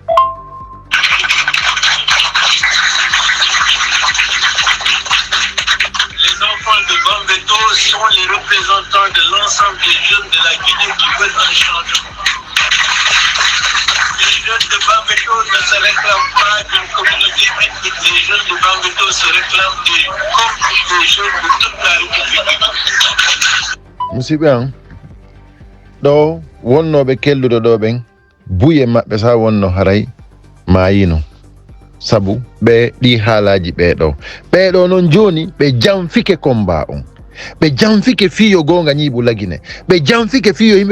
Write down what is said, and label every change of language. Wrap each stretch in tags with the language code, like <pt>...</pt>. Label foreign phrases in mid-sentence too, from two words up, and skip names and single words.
<fr>Les enfants de Bambeto sont les représentants de l'ensemble des jeunes de la Guinée qui veulent un changement. Les jeunes de Bambeto ne se réclament pas d'une communauté ethnique. Les jeunes de Bambeto se réclament comme des jeunes de toute la République.</fr> <ff>musidɓe an ɗo wonnoɓe kelluɗo ɗo ɓen buye maɓɓe sa wonno haray mayino sabu ɓe ɗi haalaji ɓeɗo noon joni ɓe janfike combat on ɓe janfike fiyo gonga ñiiɓu lagine ɓe janfike fiyo yimɓe</ff>